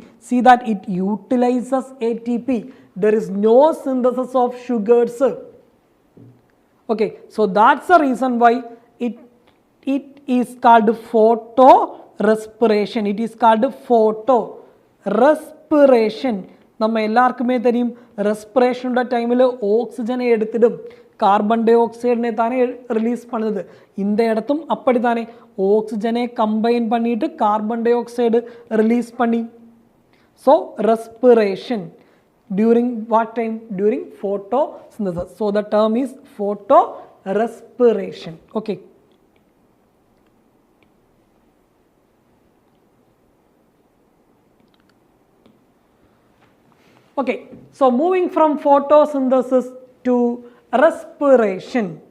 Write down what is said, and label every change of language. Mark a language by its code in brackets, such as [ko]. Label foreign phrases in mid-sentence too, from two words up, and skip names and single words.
[en] See that it utilizes ATP. There is no synthesis of sugars. Okay, so that's the reason why it is called photorespiration. It is called photorespiration. [ml] നമ്മൾ എല്ലാവർക്കുമേ തരും റെസ്പിറേഷനുള്ള ടൈമിൽ ഓക്സിജനെ എടുത്തിടും കാർബൺ ഡൈ ഓക്സൈഡിനെ താനേ റിലീസ് പണിത് [ta] இந்த இடத்தும் அப்படி தானே ஆக்சிஜனை கம்பைன் பண்ணிட்டு கார்பன் டை ஆக்சைடு ரிலீஸ் பண்ணி [en] so respiration during what time? During photosynthesis. So the term is photorespiration. Okay. Okay, so moving from photosynthesis to respiration.